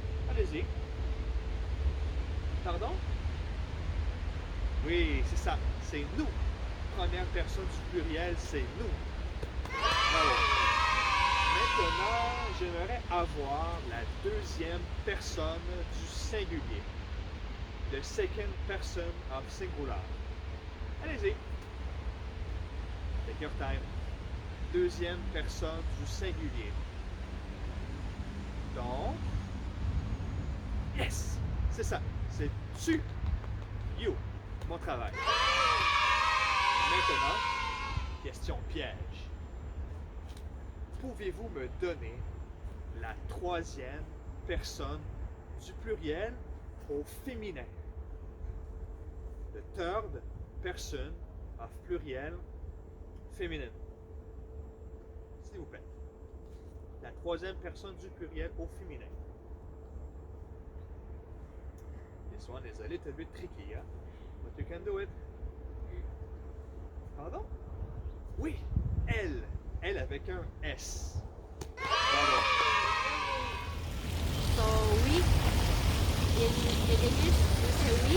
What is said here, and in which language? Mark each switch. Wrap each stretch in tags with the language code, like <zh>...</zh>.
<fr>Allez-y. Pardon? Oui, c'est ça. C'est nous. Première personne du pluriel, c'est nous. Bravo. Maintenant, j'aimerais avoir la deuxième personne du singulier.</fr> <en>the second person of singular.</en> <fr>Allez-y.</fr> <en>Take your time.</en> <fr>Deuxième personne du singulier. Donc, yes, c'est ça. C'est tu, you, mon travail. Maintenant, question piège. Pouvez-vous me donner la troisième personne du pluriel au féminin?</fr> <en>The third person of</en> <fr>pluriel féminin. S'il vous plaît. La troisième personne du pluriel au féminin.</fr> <en>This one is a little bit tricky, huh? But you can do it.</en> <fr>Pardon? Oui, elle. Elle avec un S. Bravo.</fr> <en>So we in English we say we.</en>